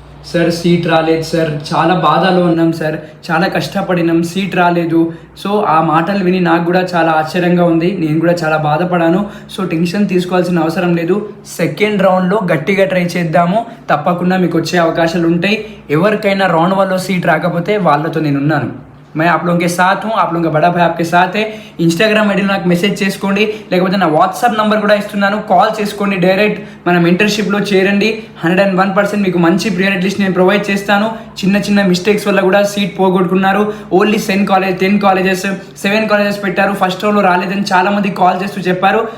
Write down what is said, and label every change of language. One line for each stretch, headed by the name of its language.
Telugu: Sir seat రాలేదు sir, చాలా బాధలో ఉన్నాం సార్, చాలా కష్టపడినాం, సీట్ రాలేదు। సో ఆ మాటలు విని నాకు కూడా చాలా ఆశ్చర్యంగా ఉంది, నేను కూడా చాలా బాధపడాను। సో టెన్షన్ తీసుకోవాల్సిన అవసరం లేదు, సెకండ్ రౌండ్లో గట్టిగా ట్రై చేద్దాము, తప్పకుండా మీకు వచ్చే అవకాశాలు ఉంటాయి। ఎవరికైనా రౌండ్ 1లో సీట్ రాకపోతే వాళ్ళతో నేను ఉన్నాను।
Hindi: मैं आप लोगों के साथ हूँ, आप लोगों का बड़ा भाई आपके साथ है।
Telugu: ఇన్స్టాగ్రామ్ ఐడీలో నాకు మెసేజ్ చేసుకోండి, లేకపోతే నా వాట్సాప్ నెంబర్ కూడా ఇస్తున్నాను, కాల్ చేసుకోండి డైరెక్ట్। మన మెంటర్షిప్లో చేరండి, 101% మీకు మంచి ప్రియారిటీ లిస్ట్ నేను ప్రొవైడ్ చేస్తాను। చిన్న చిన్న మిస్టేక్స్ వల్ల కూడా సీట్ పోగొట్టుకున్నారు। ఓన్లీ 10 కాలేజెస్ 7 కాలేజెస్ పెట్టారు, ఫస్ట్ రౌండ్లో రాలేదని చాలామంది కాల్ చేస్తూ చెప్పారు।